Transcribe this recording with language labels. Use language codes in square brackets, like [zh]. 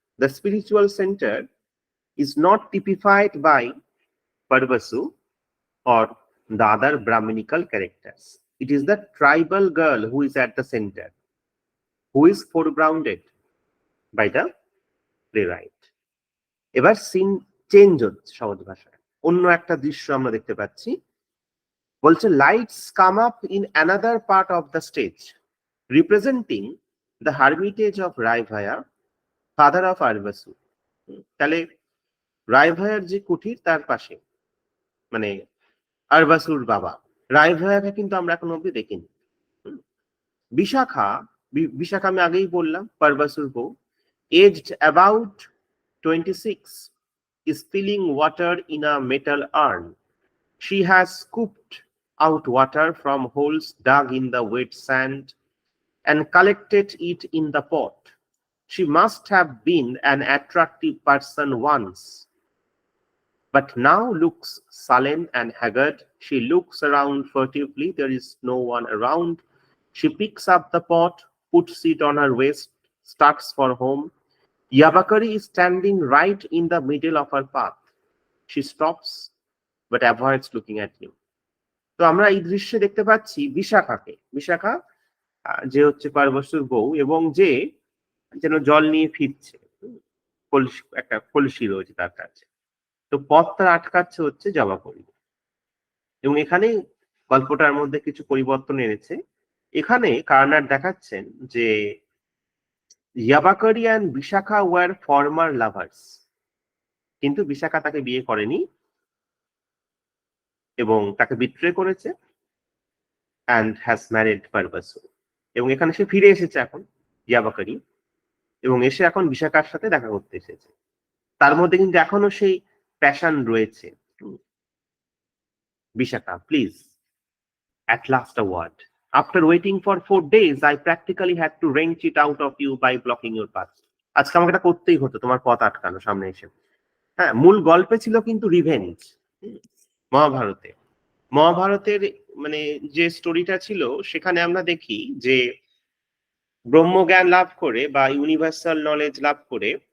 [en] The spiritual center is not typified by Parvasu or the other Brahminical characters. It is the tribal girl who is at the center, who is foregrounded by the playwright. [bn] এবার scene change হচ্ছে, সহজ ভাষায় অন্য একটা দৃশ্য আমরা দেখতে পাচ্ছি। [en] বলছে lights come up in another part of the stage representing the hermitage of Raibhya, father of Arvasu. [bn] তাহলে রায়ভায়ার যে কুঠির তার পাশে, মানে আরবাসুর বাবা রায়ভায়াকে কিন্তু আমরা এখন অব্দি দেখিনি। বিশাখা, বিশাখা আমি আগেই বললাম পারবাসুর বউ, [en] aged about 26, is filling water in a metal urn. She has scooped out water from holes dug in the wet sand and collected it in the pot. She must have been an attractive person once, but now looks sullen and haggard. She looks around furtively. There is no one around. She picks up the pot, puts it on her waist, starts for home. Yabakari is standing right in the middle of her path. She stops, but avoids looking at him. [bn] তো আমরা এই দৃশ্যে দেখতে পাচ্ছি বিশাখাকে, বিশাখা যে হচ্ছে পারবশুর বউ এবং যে যেন জল নিয়ে ফিরছে, একটা কলসি রয়েছে তার কাছে। তো পথটা আটকাচ্ছে হচ্ছে জবাকরি। এবং এখানে গল্পটার মধ্যে কিছু পরিবর্তন এনেছে। এখানে কার্নার দেখাচ্ছেন যে [en] Yavakri and Vishakha were former lovers, [bn] কিন্তু বিশাখা তাকে বিয়ে করেনি এবং তাকে বিট্রে করেছে [en] And has married Paravasu. [bn] এবং এখানে সে ফিরে এসেছে এখন ইয়াবাকারি, এবং এসে এখন বিশাখার সাথে দেখা করতে এসেছে। তার মধ্যে কিন্তু এখনো সেই প্যাশন রয়েছে। [en] Vishakha, please, at last a word. After waiting for 4 days, I practically had to wrench it out of you by blocking your path. [bn] আজকে আমাকে এটা করতেই হতো, তোমার পথ আটকানো সামনে এসে। হ্যাঁ, মূল গল্পে ছিল কিন্তু রিভেঞ্জ। মহাভারতে, মহাভারতের মানে যে স্টোরিটা ছিল সেখানে আমরা দেখি যে ব্রহ্মজ্ঞান লাভ করে বা ইউনিভার্সাল নলেজ লাভ করে